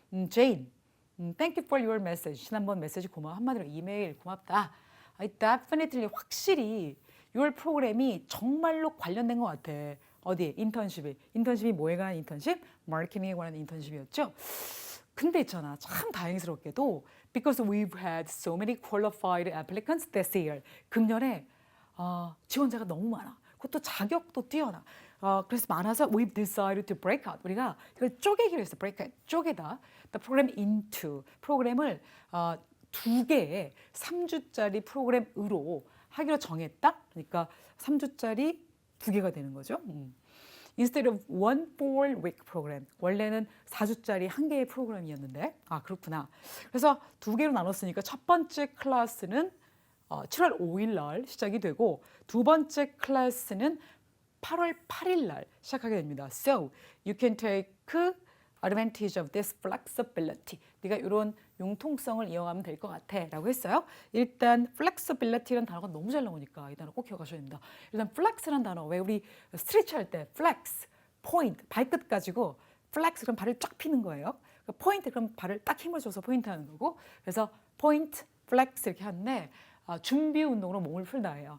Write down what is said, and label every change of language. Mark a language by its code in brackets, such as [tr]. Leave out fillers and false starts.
[en] Jane, thank you for your message. [ko] 지난번 메시지 고마워. 한마디로 이메일 고맙다. [en] I definitely [ko] 확실히 your 프로그램이 정말로 관련된 것 같아. 어디? 인턴십이 뭐에 관한 인턴십? 마케팅에 관한 인턴십이었죠. 근데 있잖아. 참 다행스럽게도 [en] because we've had so many qualified applicants this year. [ko] 금년에 지원자가 너무 많아. 그것도 자격도 뛰어나. 그래서 많아서 [en] we've decided to break out. [ko] 우리가 이걸 쪼개기로 했어. [en] break out. [ko] 쪼개다. [en] The program into. [ko] 프로그램을 두 개의 3주짜리 프로그램으로 하기로 정했다. 그러니까 3주짜리 두 개가 되는 거죠. [en] Instead of one 4-week program. [ko] 원래는 4주짜리 한 개의 프로그램이었는데. 그렇구나. 그래서 두 개로 나눴으니까 첫 번째 클래스는 7월 5일 날 시작이 되고 두 번째 클래스는 8월 8일 날 시작하게 됩니다. [en] So you can take advantage of this flexibility. [ko] 네가 이런 융통성을 이용하면 될 것 같아 라고 했어요. 일단 flexibility라는 단어가 너무 잘 나오니까 이 단어 꼭 기억하셔야 됩니다. 일단 flex라는 단어, 왜 우리 스트레치 할 때 flex, point, 발끝 가지고 flex 그럼 발을 쫙 피는 거예요. 포인트 그럼 발을 딱 힘을 줘서 포인트 하는 거고, 그래서 포인트, flex 이렇게 하는데 준비 운동으로 몸을 풀다예요.